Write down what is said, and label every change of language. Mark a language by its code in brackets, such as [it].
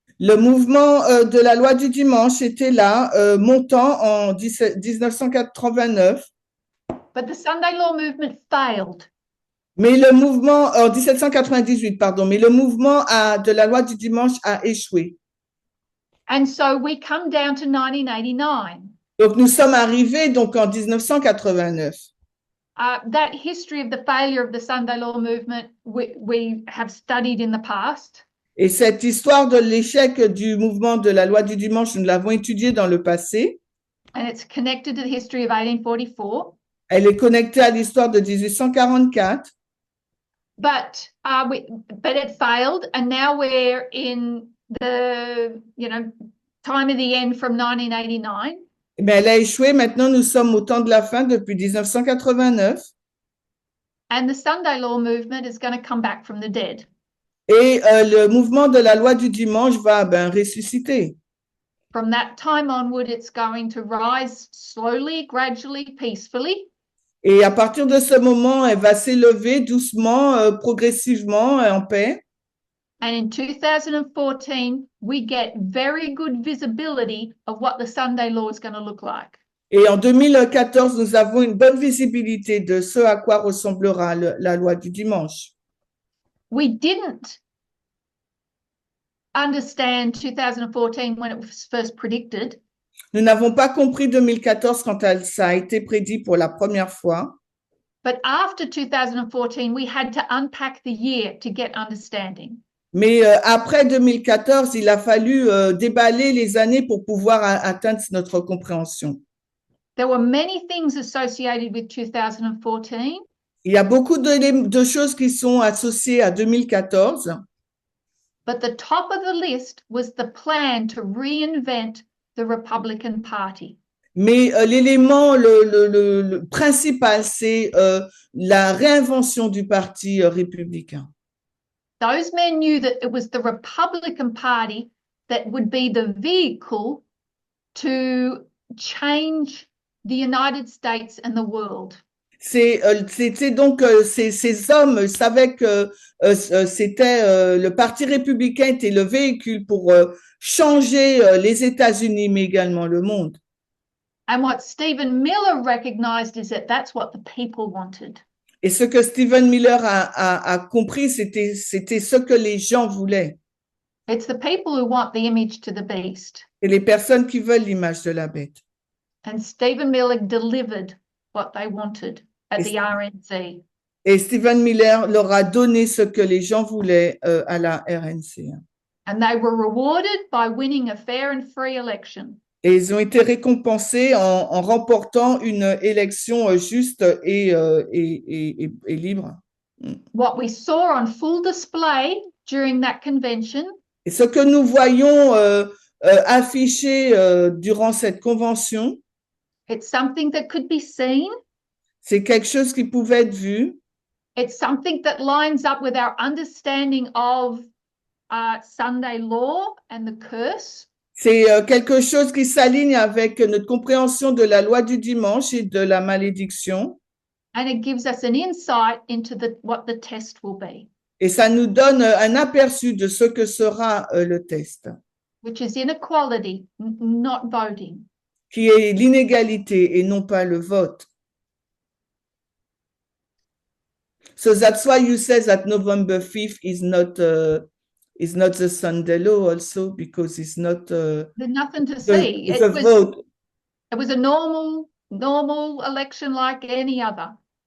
[fr] Le mouvement de la loi du dimanche était là, montant en 1989. [en] But the Sunday Law movement failed. [fr] Mais le mouvement, en 1798, pardon, mais le mouvement de la loi du dimanche a échoué. [en] And so we come down to 1989. [fr] Donc, nous sommes arrivés donc en 1989. [en] That history of the failure of the Sunday Law movement, we have studied in the past. [fr] Et cette histoire de l'échec du mouvement de la loi du dimanche, nous l'avons étudiée dans le passé. [en] And it's connected to the history of 1844. [fr] Elle est connectée à l'histoire de 1844. [en] But it failed, and now we're in the time of the end from 1989. [fr] Mais elle a échoué. Maintenant, nous sommes au temps de la fin depuis 1989. [en] And the Sunday Law movement is going to come back from the dead. [fr] Et le mouvement de la loi du dimanche va ressusciter. [en] From that time onward, it's going to rise slowly, gradually, peacefully. [fr] Et à partir de ce moment, elle va s'élever doucement, progressivement, en paix. [en] And in 2014, we get very good visibility of what the Sunday Law is going to look like. [fr] Et en 2014, nous avons une bonne visibilité de ce à quoi ressemblera la loi du dimanche. [en] We didn't understand 2014 when it was first predicted. [fr] Nous n'avons pas compris 2014 quand ça a été prédit pour la première fois. [en] But after 2014, we had to unpack the year to get understanding. [fr] Mais après 2014, il a fallu déballer les années pour pouvoir atteindre notre compréhension. [en] There were many things associated with 2014. [fr] Il y a beaucoup de choses qui sont associées à 2014. [en] But the top of the list was the plan to reinvent the Republican Party. [fr] Mais l'élément le principal, c'est la réinvention du parti républicain. [en] Those men knew that it was the Republican Party that would be the vehicle to change the United States and the world. [fr] C'était donc ces hommes savaient que c'était le parti républicain était le véhicule pour changer les États-Unis, mais également le monde. [en] And what Stephen Miller recognized is that that's what the people wanted. [fr] Et ce que Stephen Miller a compris, c'était ce que les gens voulaient. [en] It's the people who want the image to the beast. [fr] Et les personnes qui veulent l'image de la bête. [en] And Stephen Miller delivered what they wanted at the RNC. [fr] Et Stephen Miller leur a donné ce que les gens voulaient à la RNC. [en] And they were rewarded by winning a fair and free election. [fr] Et ils ont été récompensés en remportant une élection juste et libre. [en] What we saw on full display during that convention [fr] Et ce que nous voyons affiché durant cette convention, [en] it's something that could be seen. [fr] c'est quelque chose qui pouvait être vu. [en] It's something that lines up with our understanding of Sunday law and the curse. [fr] C'est quelque chose qui s'aligne avec notre compréhension de la loi du dimanche et de la malédiction. [en] And it gives us an insight into what the test will be. [fr] Et ça nous donne un aperçu de ce que sera le test. [en] Which is inequality, not voting. [fr] Qui est l'inégalité et non pas le vote. [en] So that's why you say that November 5th is not the Sunday law also, because it's not There's nothing to see. it's a vote. It was a normal election like any other.